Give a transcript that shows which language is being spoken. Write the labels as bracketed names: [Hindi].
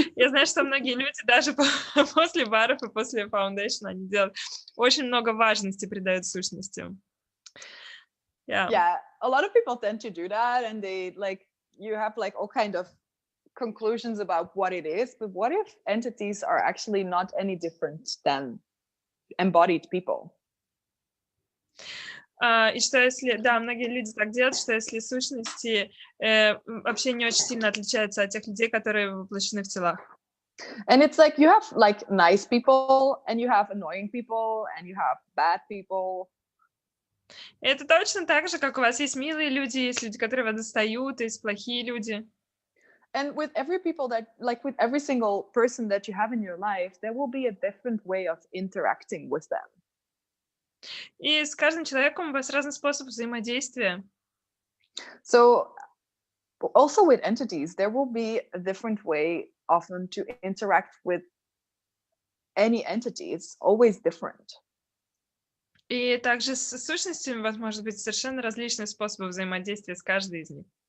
[Russian] Я знаю, что многие люди даже после баров и после фаундейшна они делают очень много важности придают сущностям. [English] Yeah, a lot of people tend to do that, and they like you have like all kind of conclusions about what it is, but what if entities are actually not any different than embodied people? [Russian] И что если, многие люди так делают, что если сущности вообще не очень сильно отличаются от тех людей, которые воплощены в телах. [English] And it's like you have like nice people, and you have annoying people, and you have bad people. [Russian] Это точно так же, как у вас есть милые люди, есть люди, которые вас достают, есть плохие люди. [English] And with every people that, like with every single person that you have in your life, there will be a different way of interacting with them. [Russian] И с каждым человеком у вас разный способ взаимодействия. [English] So also with entities, there will be a different way often to interact with any entity. It's always different. [Russian] И также с сущностями у вас может быть совершенно различные способы взаимодействия с каждой из них.